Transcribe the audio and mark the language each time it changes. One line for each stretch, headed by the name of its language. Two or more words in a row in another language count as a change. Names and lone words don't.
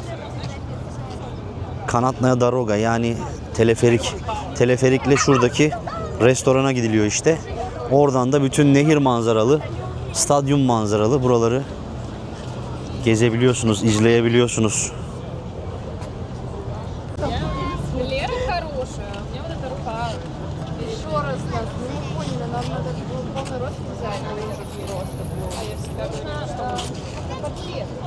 Russian: Канатная дорога,
Turkish: yani teleferik. Teleferikle şuradaki restorana gidiliyor işte. Oradan da bütün nehir manzaralı, stadyum manzaralı buraları gezebiliyorsunuz, izleyebiliyorsunuz.
Russian: Лера хорошая. У меня вот эта рука. Еще раз нас. Мы не поняли, нам надо полный рост взять. А я всегда говорю, что это портрет.